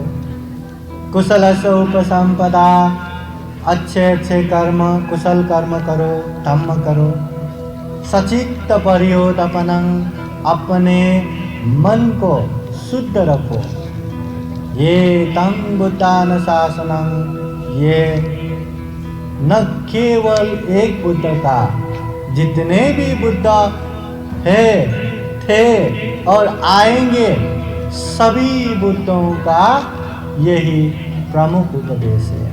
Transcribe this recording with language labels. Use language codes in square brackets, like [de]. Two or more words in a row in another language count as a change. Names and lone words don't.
[hi] कुशल से उपसंपदा, अच्छे अच्छे कर्म, कुशल कर्म करो, धम्म करो। [pi] सचित्त परियोदपनं, [hi] अपने मन को शुद्ध रखो। [pi] ये तं बुद्धान शासनं, [hi] ये न केवल एक बुद्ध का, जितने भी बुद्ध है, थे और आएंगे, सभी बुद्धों का यही प्रमुख उपदेश है।